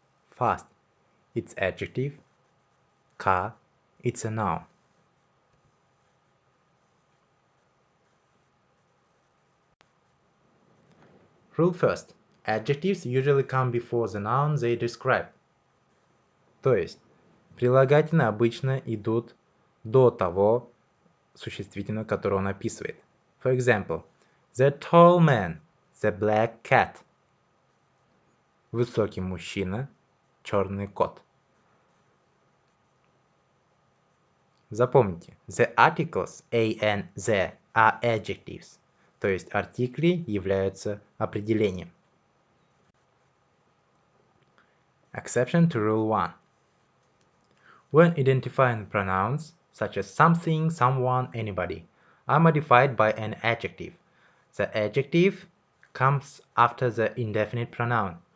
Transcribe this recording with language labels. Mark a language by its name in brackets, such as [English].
[English] Fast, it's adjective. Car, it's a noun. Rule first. Adjectives usually come before the noun they describe. [Russian] То есть, прилагательные обычно идут до того существительного, которое он описывает. [English] For example, the tall man, the black cat. [Russian] Высокий мужчина, черный кот. Запомните, [English] the articles a and the are adjectives, [Russian] то есть артикли являются определением. [English] Exception to rule 1. When identifying pronouns, such as something, someone, anybody, are modified by an adjective, the adjective comes after the indefinite pronoun.